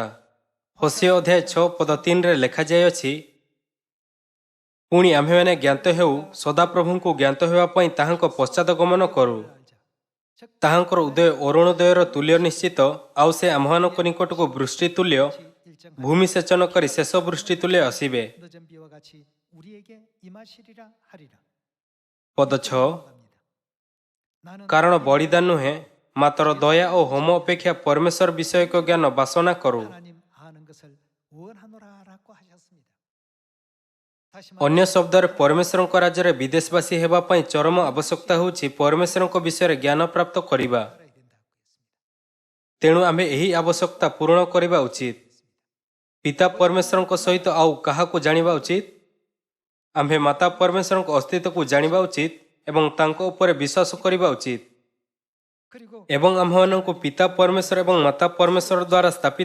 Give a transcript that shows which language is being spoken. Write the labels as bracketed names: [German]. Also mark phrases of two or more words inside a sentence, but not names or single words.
[Odia] ହୋସେଆ ଅଧ୍ୟାୟ 6:3ରେ ଲେଖାଯାଇଅଛି, ପୁଣି ଆମ୍ଭେମାନେ ଜ୍ଞାତ ହେଉ, ସଦାପ୍ରଭୁଙ୍କୁ ଜ୍ଞାତ ହେବା ପାଇଁ ତାହାଙ୍କ ପଶ୍ଚାତ ଗମନ କରୁ। [Korean] 즉 [Odia] ତାହାଙ୍କର ଉଦୟ ଅରୁଣୋଦୟର ତୁଲ୍ୟ ନିଶ୍ଚିତ, ଆଉ ସେ ଆମ୍ଭମାନଙ୍କ ନିକଟକୁ ବୃଷ୍ଟି ତୁଲ୍ୟ, [Korean] 일정 [Odia] ଭୂମି ସେଚନ କରି ଶେଷ ବୃଷ୍ଟି ତୁଲ୍ୟ ଆସିବେ। [Korean] 늦은 비와 같이 우리에게 임하시리라 하리라. [Odia] ପଦ 6, [Korean] 갑니다. 나는 [Odia] କାରଣ ବଳିଦାନ ନୁହେଁ, ମାତ୍ର ଦୟା ଓ ହୋମ ଅପେକ୍ଷା ପରମେଶ୍ୱର ବିଷୟକ ଜ୍ଞାନ ବାସନା କରୁ। [Korean] 하나님 아는 것을 원하노라라고 하셨습니다. 다시 [Odia] ଅନ୍ୟ ଶବ୍ଦରେ ପରମେଶ୍ୱରଙ୍କ ରାଜ୍ୟରେ ବିଦେଶବାସୀ ହେବା ପାଇଁ ଚରମ ଆବଶ୍ୟକତା ହେଉଛି ପରମେଶ୍ୱରଙ୍କ ବିଷୟରେ ଜ୍ଞାନ ପ୍ରାପ୍ତ କରିବା। [Korean] 말해야 된다고 했습니다. [Odia] ତେଣୁ ଆମ୍ଭେ ଏହି ଆବଶ୍ୟକତା ପୂରଣ କରିବା ଉଚିତ। ପିତା ପରମେଶ୍ୱରଙ୍କ ସହିତ ଆଉ କାହାକୁ ଜାଣିବା ଉଚିତ? ଆମ୍ଭେ ମାତା ପରମେଶ୍ୱରଙ୍କ ଅସ୍ତିତ୍ୱକୁ ଜାଣିବା ଉଚିତ ଏବଂ ତାଙ୍କ ଉପରେ ବିଶ୍ୱାସ କରିବା ଉଚିତ। [Korean] 그리고 [Odia] ଏବଂ ଆମ୍ଭମାନଙ୍କୁ ପିତା ପରମେଶ୍ୱର ଏବଂ ମାତା ପରମେଶ୍ୱର ଦ୍ୱାରା ସ୍ଥାପିତ